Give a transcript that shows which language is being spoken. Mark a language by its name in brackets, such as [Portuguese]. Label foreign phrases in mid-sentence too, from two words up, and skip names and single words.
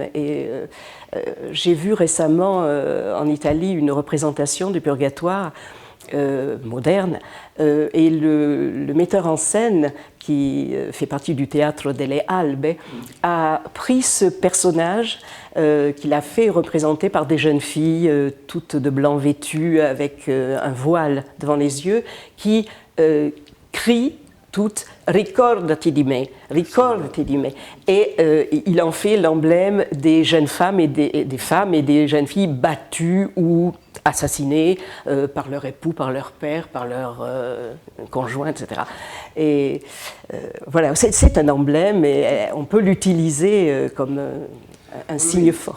[French] Et j'ai vu récemment en Italie une représentation du purgatoire moderne, et le metteur en scène, qui fait partie du Teatro delle Albe, a pris ce personnage qu'il a fait représenter par des jeunes filles toutes de blanc vêtues avec un voile devant les yeux, qui crient toutes « [Italian] Ricordati di me », « Ricordati di me ». [French] Et il en fait l'emblème des jeunes femmes et des femmes et des jeunes filles battues ou assassinées par leur époux, par leur père, par leur conjoint, etc. Et voilà, c'est un emblème et on peut l'utiliser comme un signe fort.